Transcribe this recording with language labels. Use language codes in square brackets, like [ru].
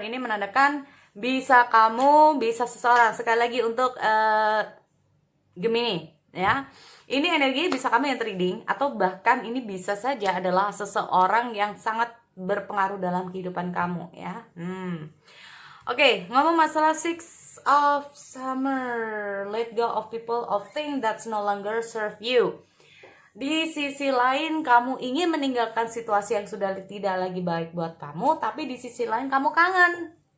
[id] Ini menandakan bisa kamu, bisa seseorang. Sekali lagi untuk Gemini ya. Ini energi bisa kamu yang trading, atau bahkan ini bisa saja adalah seseorang yang sangat berpengaruh dalam kehidupan kamu ya. Oke, ngomong masalah Six of Summer. [en] Let go of people of things that no longer serve you. [id] Di sisi lain kamu ingin meninggalkan situasi yang sudah tidak lagi baik buat kamu, tapi di sisi lain kamu kangen.